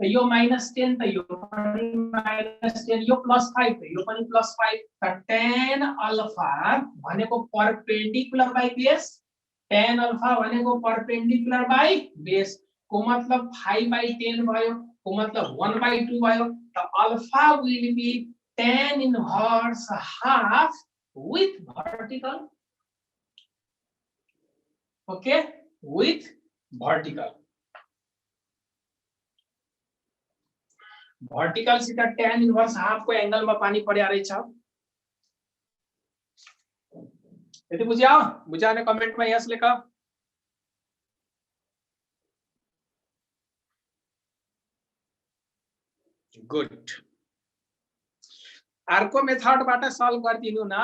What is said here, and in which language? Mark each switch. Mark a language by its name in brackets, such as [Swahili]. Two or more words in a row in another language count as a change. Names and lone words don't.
[Nepali] यो -10, त यो पनि -10, यो +5, त यो पनि +5, त [English] tan alpha [Nepali] भनेको [English] perpendicular by base, tan alpha [Nepali] भनेको [English] perpendicular by base [Nepali] को मतलब 5/10 भयो, को मतलब 1/2 भयो, त [English] alpha will be tan inverse half with vertical, okay, with vertical, vertical [Nepali] सित [English] tan inverse half [Nepali] को एंगल में पानी पड्या रहेछ, यति बुझ्यौ? बुझ्यो भने कमेन्टमा यस लेख। गुड। अर्को मेथडबाट सल्भ गरिदिनु न।